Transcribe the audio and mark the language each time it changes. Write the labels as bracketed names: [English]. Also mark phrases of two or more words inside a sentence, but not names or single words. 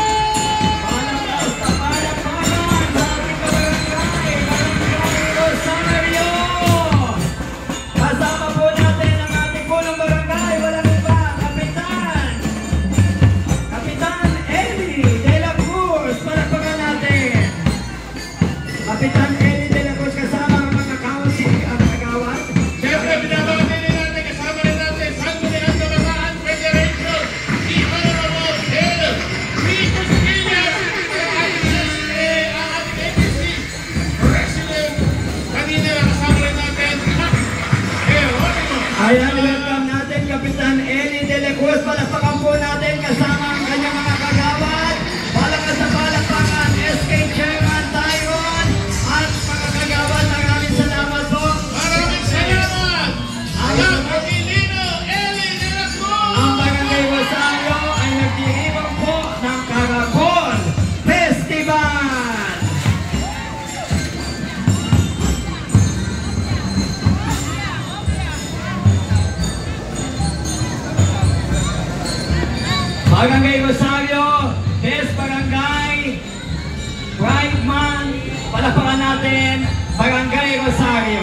[Filipino] Palakpakan sa ating kabarangay. Barangay Rosario. Kasama po natin ang ating punong barangay. Walang iba, Kapitan Eli de la Cruz. Palakpakan natin. Kapitan Eli de la Cruz kasama ang mga kagawad. Siyempre, binabati rin natin, kasama rin natin, Sangguniang Kabataan Federation, [English] the Honorable [Filipino] Dale Rico Skillas, ang ating APC President. Kanina lang kasama rin natin, Geronimo. Ayan, welcome natin Kapitan Eli de la Cruz. Palakpakan po natin kasama ang kanyang mga kagawad. Palakad sa palakpakan, SK Chairman Tyron at mga kagawad. Maraming salamat po. Maraming salamat! Ang Aquilino Eli de la Cruz! Ang Barangay Rosario ay nagdiriwang po ng Caracol Festival. Barangay Rosario, Best Barangay, [English] Pride Month, [Filipino] palakpakan natin, Barangay Rosario.